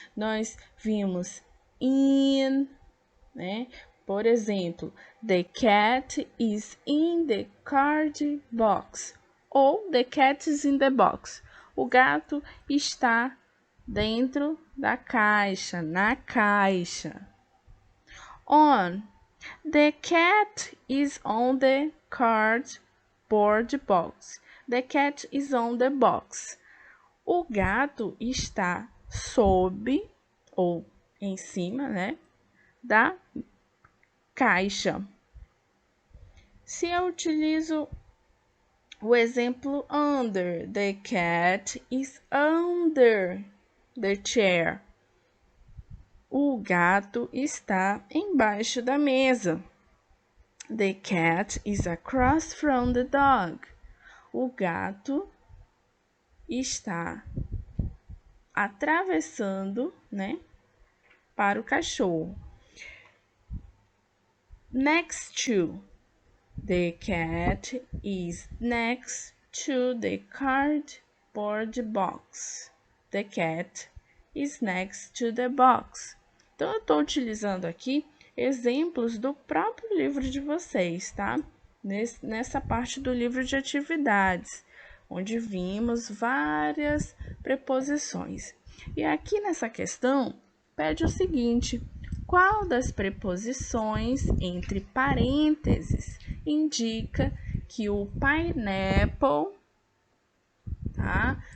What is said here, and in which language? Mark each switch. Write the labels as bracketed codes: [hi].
[pt] Nós vimos in, né? Por exemplo, [en] the cat is in the card box. Ou the cat is in the box. [pt] O gato está dentro da caixa, na caixa. [en] On. The cat is on the cardboard box. The cat is on the box. [pt] O gato está sob ou em cima, né, da caixa. Se eu utilizo o exemplo [en] under, the cat is under the chair. [pt] O gato está embaixo da mesa. [en] The cat is across from the dog. [pt] O gato está atravessando, né, para o cachorro. [en] Next to. The cat is next to the cardboard box. The cat is next to the box. [pt] Então, eu estou utilizando aqui exemplos do próprio livro de vocês, tá? Nessa parte do livro de atividades, onde vimos várias preposições. E aqui nessa questão, pede o seguinte: qual das preposições entre parênteses indica que o pineapple, tá?